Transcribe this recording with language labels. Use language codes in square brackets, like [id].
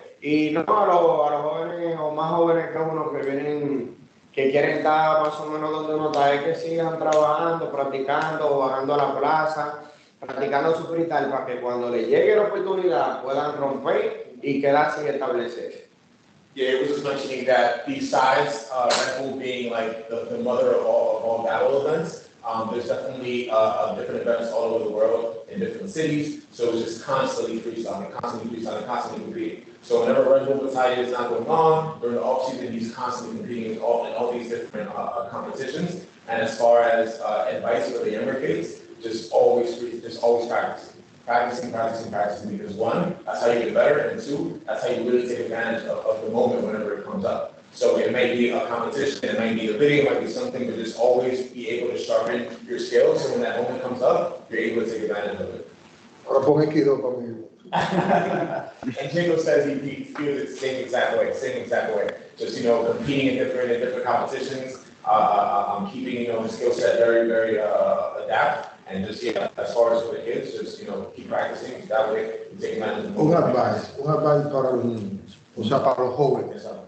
[es] Y no a los jóvenes o más jóvenes que uno que vienen, que quieren estar más o menos donde uno está, es que sigan trabajando, practicando, bajando a la plaza, practicando su freestyle para que cuando les llegue la oportunidad puedan romper y quedarse y establecerse. [en] Yeah, it was just mentioning that besides Red Bull being like the mother of all battle events, there's definitely different events all over the world in different cities. So it's just constantly freestyling, constantly competing. So whenever Red Bull Batalla is not going on, during the off-season, he's constantly competing in all these different competitions. And as far as advice for the younger kids, just always practicing. Practicing, because one, that's how you get better, and two, that's how you really take advantage of the moment whenever it comes up. So it might be a competition, it might be a video, it might be something, but just always be able to sharpen your skills, so when that moment comes up, you're able to take advantage of it. [es] Ahora pon Aikido conmigo. [en] And Jingo says he feels it the same exact way. Just, competing in different competitions, keeping, the skill set very, very adapt. And just, as far as for the kids, just, keep practicing. That way, you take advantage of the [es] Un advice para los niños, o sea, para los jóvenes.